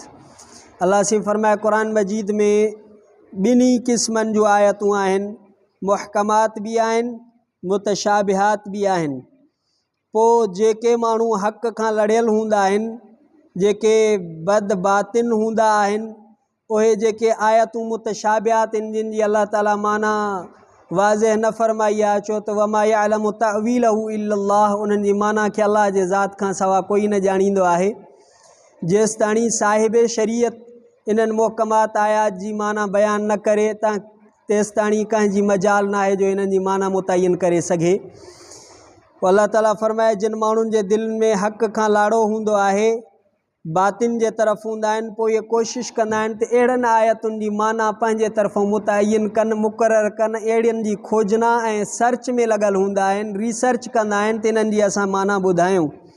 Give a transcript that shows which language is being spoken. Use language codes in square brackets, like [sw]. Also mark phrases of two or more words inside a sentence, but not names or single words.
[sd] अल्लाह से फरमाए क़ुरान मजीद में ॿिन्ही क़िस्मनि जूं आयतूं आहिनि, मुहकमात बि आहिनि, मुतशाबिहात बि आहिनि। पोइ जेके माण्हू हक़ खां लड़ियल हूंदा आहिनि, जेके बद बातिन हूंदा आहिनि, उहे जेके आयतूं मुतशाबिहात आहिनि जिन जी अल्लाह ताला माना वाज़ह न फरमाई आहे, छो त [ar] وما يعلم تأويله إلا الله, [sd] उन्हनि जी माना खे अल्लाह जे ज़ात खां सवा कोई न ॼाणींदो आहे। जेसि ताणी साहिब शरीयत इन्हनि मुहकमात आयात जी माना बयान न करे तेसि ताणी कंहिंजी मजाल न आहे जो इन्हनि जी माना मुतयन करे सघे। अल्लाह ताला फरमाए जिन माण्हुनि जे दिलि में हक़ खां लाड़ो हूंदो आहे, बातिन जे तरफ़ हूंदा आहिनि, पोइ इहे कोशिशि कंदा आहिनि त अहिड़नि आयतुनि जी माना पंहिंजे तरफ़ों मुतयन कनि, मुक़ररु कनि, अहिड़ियुनि जी खोजना ऐं सर्च में लॻल हूंदा आहिनि, रिसर्च कंदा आहिनि त इन्हनि जी असां माना ॿुधायूं।